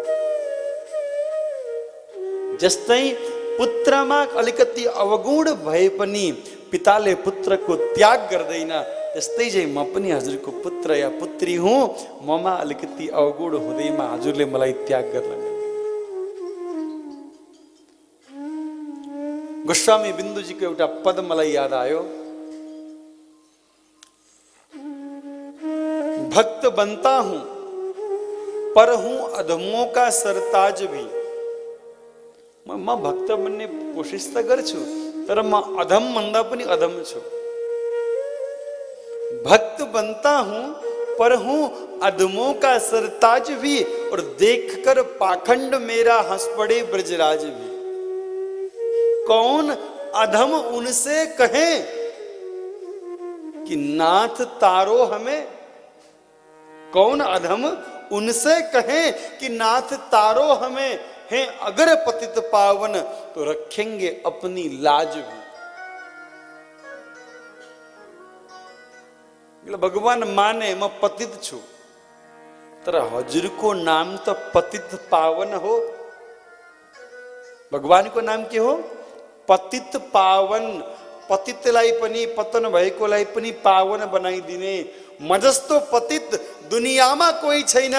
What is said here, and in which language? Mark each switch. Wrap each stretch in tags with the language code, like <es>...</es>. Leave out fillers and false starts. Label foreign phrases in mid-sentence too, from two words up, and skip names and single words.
<ne>जस्तै पुत्रमा अलिकति अवगुण भए पनि पिताले पुत्रको त्याग गर्दैन, त्यस्तै चाहिँ म पनि हजुरको पुत्र या पुत्री हुँ। ममा अलिकति अवगुण हुँदैमा हजुरले मलाई त्याग गर्न। गोस्वामी बिन्दुजीको एउटा पद मलाई याद आयो।</ne> <hi>भक्त बनता हूं पर हूं अधमों का सरताज भी।</hi> <ne>म भक्त बन्ने कोसिस त गर्छु, तर म अधम भन्दा पनि अधम छु।</ne> <hi>भक्त बनता हूं पर हूं अधमों का सरताज भी, और देखकर पाखंड मेरा हंस पड़े ब्रजराज भी। कौन अधम उनसे कहे कि नाथ तारो हमें। कौन अधम उनसे कहे कि नाथ तारो हमें, हैं अगर पतित पावन तो रखेंगे अपनी लाज भी।</hi> <ne>भगवान माने म पतित छु, तर हजुरको नाम त पतित पावन हो। भगवानको नाम के हो? पतित पावन। पतितलाई पनि, पतन भएकोलाई पनि पावन बनाइदिने। म जस्तो पतित दुनियामा कोही छैन।</ne>